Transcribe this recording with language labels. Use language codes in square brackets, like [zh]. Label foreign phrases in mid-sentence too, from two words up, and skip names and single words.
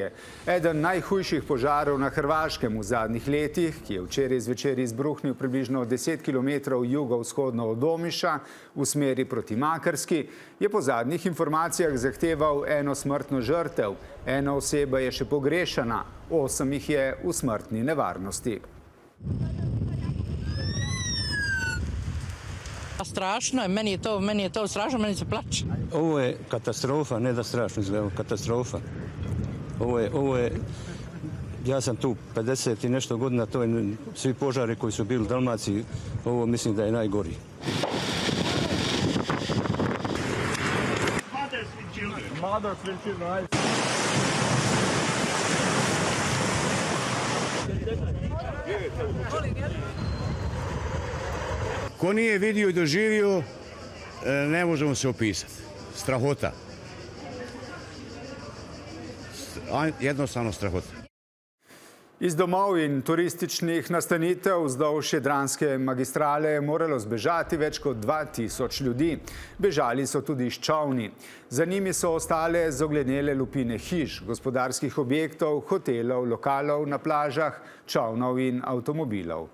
[sl] Eden najhujših požarov na Hrvaškem v zadnjih letih, ki je včeraj zvečer izbruhnil približno 10 km jugovzhodno od Omiša v smeri proti Makarski, je po zadnjih informacijah zahteval eno smrtno žrtev. Ena oseba je še pogrešana, 8 jih je v smrtni nevarnosti. [hr] Strašno je, meni je to strašno, meni se plače. Ovo je katastrofa, ne da strašno izgleda, katastrofa. Ovo je, ja sam tu 50 i nešto godina, to je svi požari koji su bili u Dalmaciji, ovo mislim da je najgori. Ko nije vidio i doživio, ne možemo se opisati. Strahota. Jednostavno strahota. [sl] Iz domov in turističnih nastanitev vzdolž Jadranske magistrale je moralo zbežati več kot 2000 ljudi. Bežali so tudi s čolni. Za njimi so ostale zoglenele lupine hiš, gospodarskih objektov, hotelov, lokalov na plažah, čolnov in avtomobilov.